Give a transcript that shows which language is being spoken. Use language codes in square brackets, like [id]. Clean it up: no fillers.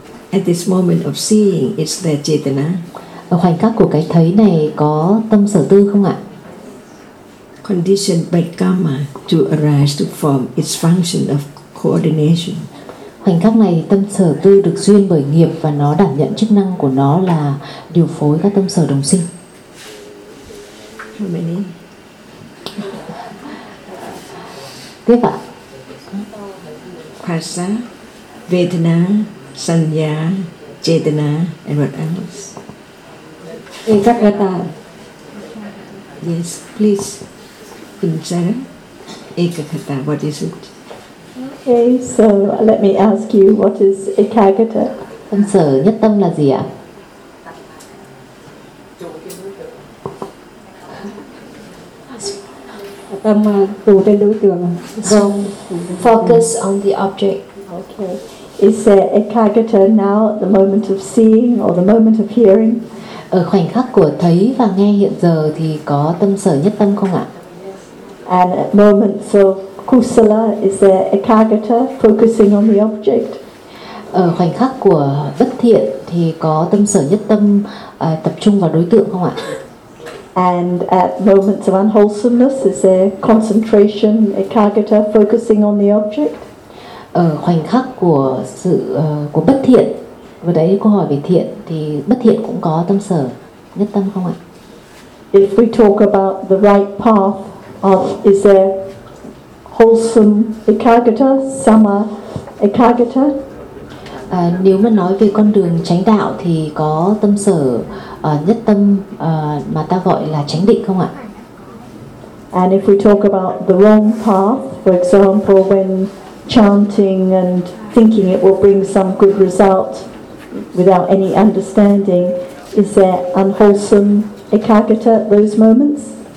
[en] At this moment of seeing, is there Chetana? [vi] Ở khoảnh khắc của cái thấy này có tâm sở tư không ạ? [en] Conditioned by karma to arise to form its function of coordination. [vi] Khoảnh khắc này tâm sở tư được duyên bởi nghiệp và nó đảm nhận chức năng của nó là điều phối các tâm sở đồng sinh. [en] How many? [vi] Tiếp ạ. [en] Khasa, Vedana, Sanya, Chetana, and what else? [pi] Ekagata. [en] Yes, please. In Sarah, Ekagata, what is it? Okay, so let me ask you, what is Ekagata? [vi] Tâm sở nhất tâm là gì ạ? Tâm tụ trên đối tượng. [en] Zone. Focus on the object. Okay. Is there Ekagata now, the moment of seeing or the moment of hearing? [vi] Ở khoảnh khắc của thấy và nghe hiện giờ thì có tâm sở nhất tâm không ạ? [en] And at moments of kusala, is there ekagata focusing on the object? [vi] Ở khoảnh khắc của bất thiện thì có tâm sở nhất tâm tập trung vào đối tượng không ạ? [en] And at moments of unwholesomeness, is there concentration ekagata focusing on the object? [vi] Ở khoảnh khắc của sự của bất thiện, vừa đấy câu hỏi về thiện, thì bất thiện cũng có tâm sở nhất tâm không ạ? [en] If we talk about the right path of, is there wholesome ekagata, sama ekagata? [vi] Nếu mà nói về con đường chánh đạo thì có tâm sở nhất tâm mà ta gọi là chánh định không ạ? [en] And if we talk about the wrong path, for example when chanting and thinking it will bring some good result without any understanding, is there unwholesome ekagata at those moments?